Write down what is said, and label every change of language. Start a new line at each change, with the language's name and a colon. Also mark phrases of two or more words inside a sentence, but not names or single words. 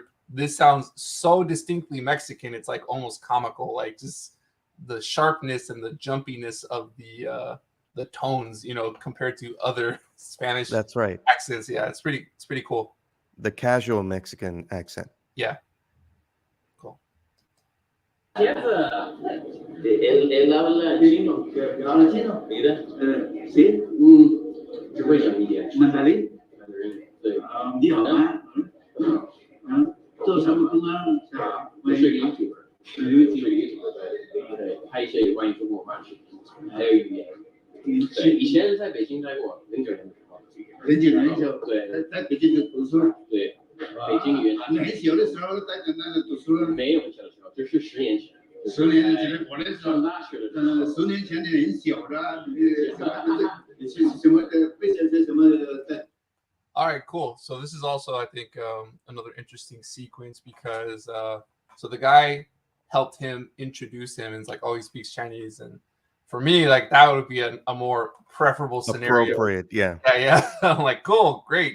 English: This sounds so distinctly Mexican, it's like almost comical, like just the sharpness and the jumpiness of the tones, compared to other Spanish That's right. accents. Yeah, it's pretty cool. The casual Mexican accent. Yeah. Cool.
Spanish: Él habla chino. ¿Habla chino? Mira. ¿Sí? ¿Qué fue la media? ¿Mandarín? Todos sabemos que
Chinese: 是 YouTuber， 拍一些有关于中国话题，还有语言。对，以前在北京待过，09年的时候。09年就对，在北京就读书。对，北京语言。你很小的时候在那里读书了？没有很小的时候，就是10年前。10年前，我那时候上大学的时候，10年前的很小的，什么为什么在？
English: All right, cool. So this is also, I think, another interesting sequence because so the guy helped him introduce him, and it's like, oh, he speaks Chinese, and for me, like that would be a more preferable scenario. Appropriate, yeah. Yeah. I'm like, cool, great.